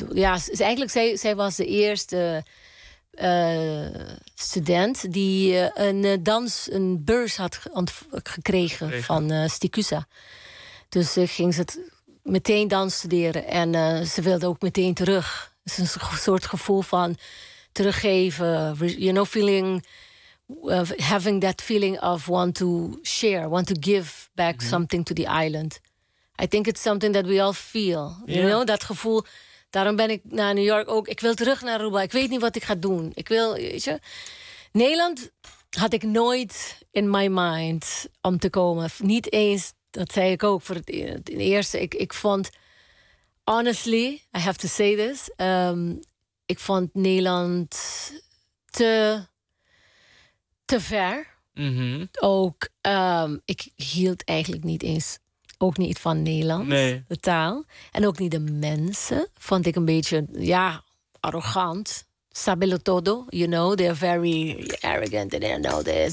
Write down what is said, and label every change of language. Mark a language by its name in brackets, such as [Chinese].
[Dutch] Ja, zij was de eerste student die een beurs had gekregen van Stikusa. Dus ging ze meteen dans studeren en ze wilde ook meteen terug. Het is een soort gevoel van teruggeven. [English] You know, feeling. Having that feeling of want to share, want to give back something to the island. I think it's something that we all feel. You know, [Dutch] dat gevoel. Daarom ben ik naar New York ook. Ik wil terug naar Aruba. Ik weet niet wat ik ga doen. Ik wil, weet je. Nederland had ik nooit [English] in my mind [Dutch] om te komen. Niet eens, dat zei ik ook voor het eerst. Ik vond, [English] honestly, I have to say this. [Dutch] Ik vond Nederland te ver. Mm-hmm. Ook, ik hield eigenlijk niet eens... Ook niet van Nederland, nee. De taal. En ook niet de mensen. Vond ik een beetje, ja, arrogant. [Papiamento] Sabelo todo, [English] you know. They're very arrogant and they know this.